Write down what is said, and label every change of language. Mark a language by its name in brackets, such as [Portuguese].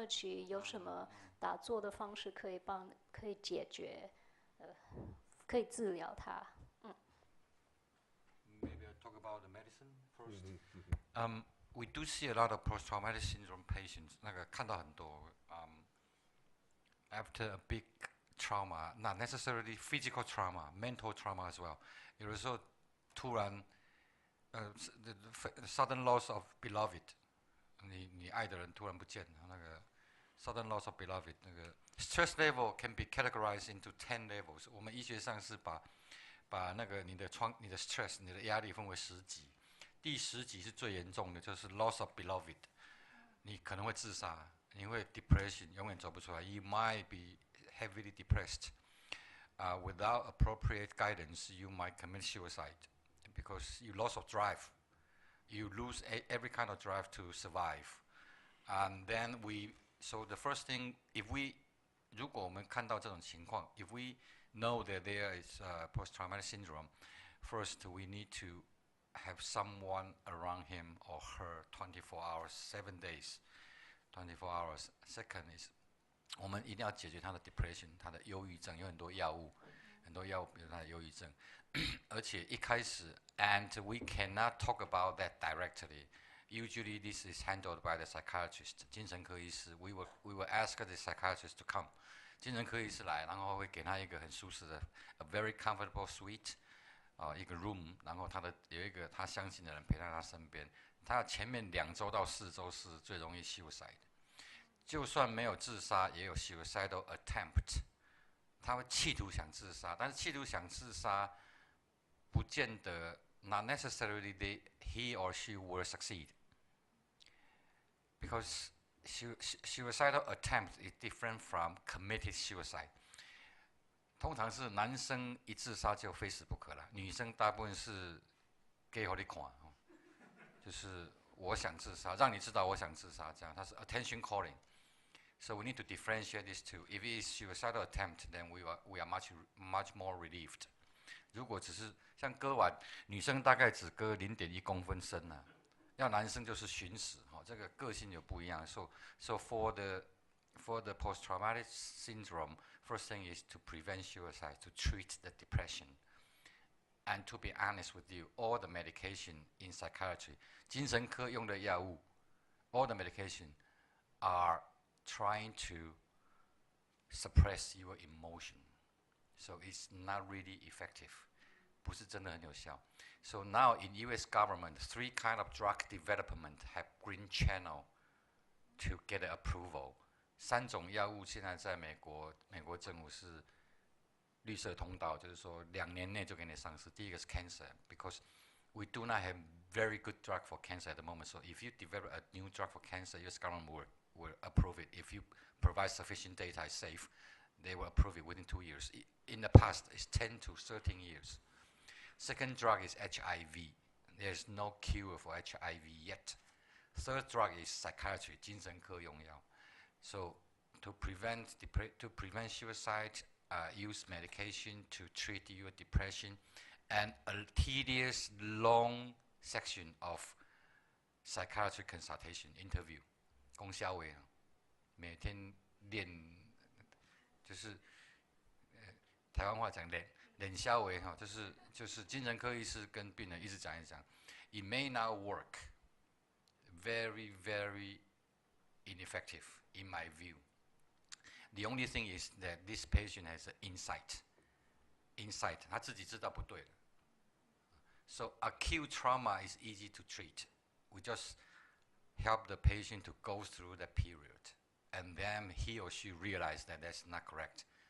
[Chinese] 创伤症候群有什么打坐的方式可以解决，可以治疗它？ [English] Maybe I'll talk about the medicine first. We do see a lot of post-traumatic syndrome patients. [Chinese] 那个看到很多 [English] after a big trauma, not necessarily physical trauma, mental trauma as well. [Chinese] 有的时候突然 [English] sudden loss of beloved， [Chinese] 你爱的人突然不见了，那个 [English] sudden loss of beloved， 那个 stress level can be categorized into 10 levels。 [Chinese] 我们医学上是把那个你的 stress 你的压力分为10级，第10级是最严重的，就是 [English] loss of beloved， [Chinese] 你可能会自杀，你会 depression， 永远走不出来。 [English] You might be heavily depressed. Without appropriate guidance, you might commit suicide because you loss of drive. You lose every kind of drive to survive. And then so the first thing, [Chinese] 如果我们看到这种情况 [English] if we know that there is post-traumatic syndrome, first we need to have someone around him or her 24 hours, 7 days, 24 hours. [Chinese] Second is 我们一定要解决他的 depression， 他的忧郁症，有很多药物，比如他的忧郁症，而且一开始 [English] and we cannot talk about that directly. Usually this is handled by the psychiatrist， [Chinese] 精神科医师。 [English] We will ask the psychiatrist to come， [Chinese] 精神科医师来，然后会给他一个很舒适的 [English] a very comfortable suite， [Chinese] 一个 room， 然后有一个他相信的人陪在他身边。他前面2周到4周是最容易 suicide 的。就算没有自杀，也有 suicidal attempt， 他会企图想自杀，但是企图想自杀，不见得 [English] not necessarily he or she will succeed， because suicidal attempt is different from committed suicide。 [Chinese] 通常是男生一自杀就非死不可了，女生大部分是给你看，就是我想自杀，让你知道我想自杀，这样它是 attention calling。 [English] So we need to differentiate these two. If it is suicidal attempt, then we are much more relieved. [Chinese] 如果只是像割腕，女生大概只割0.1公分深啊，要男生就是寻死，这个个性有不一样。 [English] So for the post-traumatic syndrome, first thing is to prevent suicide, to treat the depression. And to be honest with you, all the medication in psychiatry, [Chinese] 精神科用的药物 [English] all the medication are trying to suppress your emotion. So it's not really effective. [Chinese] 不是真的很有效。 [English] So now in US government, 3 kind of drug development have green channel to get approval. [Chinese] 3种药物现在在美国政府是绿色通道，就是说2年内就给你上市。第一个是 [English] cancer, because we do not have very good drug for cancer at the moment. So if you develop a new drug for cancer, US government will approve it. If you provide sufficient data, it's safe, they will approve it within 2 years. In the past, it's 10 to 13 years. Second drug is HIV. There's no cure for HIV yet. Third drug is psychiatry, 精神科用药. So to prevent suicide, use medication to treat your depression, and a tedious, long section of psychiatric consultation, interview. [Chinese] 公消委每天练，就是台湾话讲练消委哈，就是精神科医师跟病人一直讲。 [English] It may not work, very very ineffective in my view. The only thing is that this patient has an insight, [Chinese] 他自己知道不对了。 [English] So acute trauma is easy to treat. We just help the patient to go through that period, and then he or she realize that that's not correct.